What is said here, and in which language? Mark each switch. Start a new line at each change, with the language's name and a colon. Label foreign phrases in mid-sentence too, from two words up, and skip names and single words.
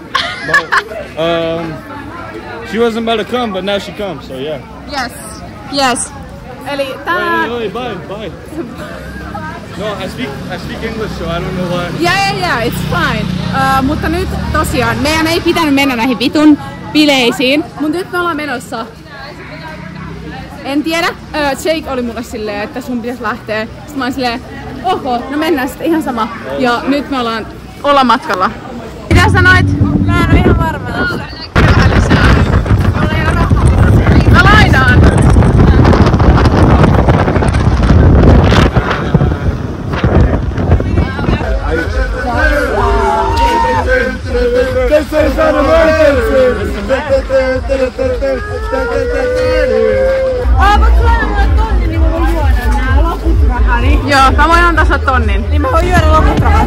English: But she wasn't about to come, but now she comes. So yeah. Yes.
Finnish: Eli tää...
English: Wait, bye. No, I speak English, so I don't know why. Yeah, it's fine.
Finnish: Mutta nyt tosiaan, meidän ei pitänyt mennä näihin vitun bileisiin, mutta nyt me ollaan menossa. En tiedä, Jake oli mulle silleen, että sun pitäisi lähteä. Sitten mä olin silleen, oho, no mennään sitten ihan sama. Ja nyt me ollaan matkalla. Mitä sanoit? Mä en ole ihan varma tästä. Vähän lisää. Mä lainaan.
English: This is an emergency!
Finnish: Voitko lainaa mulle tonnin, niin mä voin juoda nää loput rahani? Joo, mä voin antaa sulle tonnin. Niin mä voin juoda loput rahat.